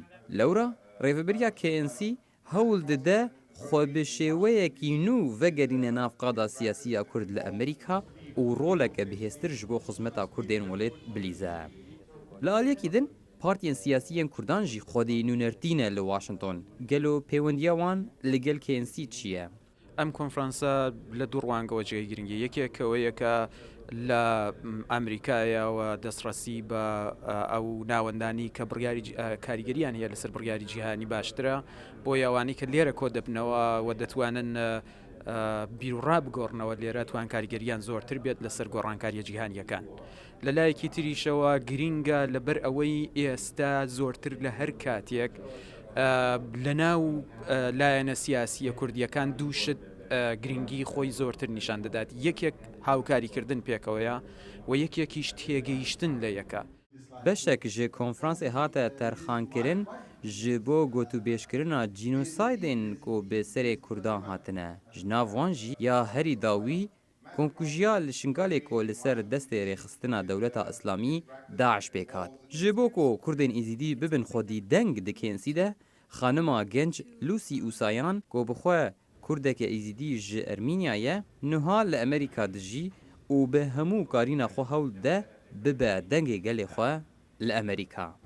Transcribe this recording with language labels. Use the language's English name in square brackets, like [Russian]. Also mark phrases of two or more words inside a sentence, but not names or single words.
[Kurdish] Lewra rêveberiya KNC hewl dide xwe bi şêweyekî nû vegerîne nav qada siyasiya Kurd li Amerîka û roleke bihêztir ji bo xizmeta Kurdên welêt bilîze. Li aliyekî din partiyên siyasiyên Kurdan jî xwedî nûnertîne li Washington. Gelo pêwendiya wan li gel KNC çi ye? [Central Kurdish] Em konferansa li du rwangewe cihêgirîngî yekek ew yeke لە ئەمریکایەوە دەستڕەسی بە ئەو ناوەندانی کە بڕیاری کاریگەریان هەیە لەسەر بڕیاری جیهانی باشترە بۆ یاوانی کە لێرە کۆ دەبنەوە و دەتوانن بیرڕا بگۆڕنەوە لێرە توان کاریگەریان زۆرتر بێت لەسەر گۆڕانکاریە جیهانیەکان. لە لایەکی تریشەوە گرینگە لەبەر ئەوەی ئێستا زۆرتر لە هەر کاتێک لە ناو لایەنە سیاسیە کوردیەکان دووشت گرنگی خۆی زۆرتر نیشان دەدات. یەکێک هاوکاریکردن پێکەوەیە و یەکێکیش تێگەیشتن لە یەکە. [Kurdish] بەشێک ji konferansê hate terxankirin ji bo gotûbêjkirina jînosaydên ku bi serê Kurdan hatine. Ji nav wan jî ya herî dawî konkujiya li şingalê ku li ser destê rêxistina dewleta Islamî Daeş pêk hat. Ji bo ku Kurdên Êzîdî bibin xwedî deng di KNC de, xanima genç Lucy Usayan ku bi xwe Kurdeke Êzîdî ji Ermînyayê niha li Amerîka dijî û bi hemû karîna xwe hewl de bibe dengê gelê xwe li Amerîka.